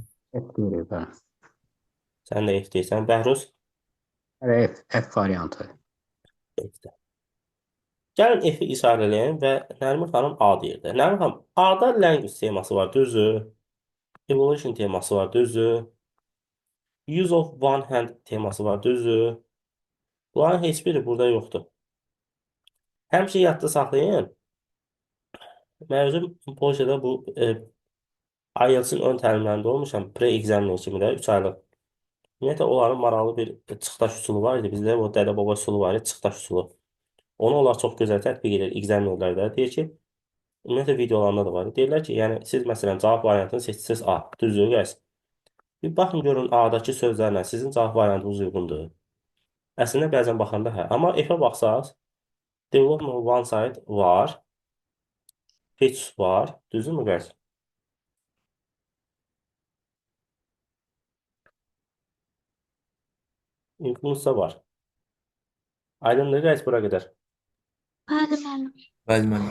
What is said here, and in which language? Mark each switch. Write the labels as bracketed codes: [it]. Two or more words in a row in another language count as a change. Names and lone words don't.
[tr] F diyoruz ha. [az] Sən də F deyirsən. Bəhruz? [tr] Evet, F variantı. [az] F-də. Gəlin F-i işarələyək və Nərmin xanım A deyirdi. Nərmin xanım, A-da language teması var, düzdür? Evolution teması var, düzdür? [en] Use of one hand [az] teması var, düzdür? Bunların heç biri burada yoxdur. Həmişə yadda saxlayın. Mövzum Polşada bu IELTS-in ön təlimlərində olmuşam. Pre-examiner kimi də 3 aylıq. Ümumiyyətlə, onların maraqlı bir çıxdaş üsulu var idi. Bizdə o dədə-baba üsulu var idi, çıxdaş üsulu. Onu onlar çox gözəl tətbiq edir examinerlərdə. Deyir ki, ümumiyyətlə videolarında da var. Deyirlər ki, yəni siz məsələn cavab variantını seçsiniz A. Düzdür, guys? Bir baxın görün A-dakı sözlərlə sizin cavab variantınız uyğundur. Əslində bəzən baxanda hə. Amma F-ə baxsaq, [en] development one side var. [az] Heç var. Düzdürmü, guys? Influence var. Aydındır, guys, bura qədər. Bəli, müəllim. Bəli, müəllim.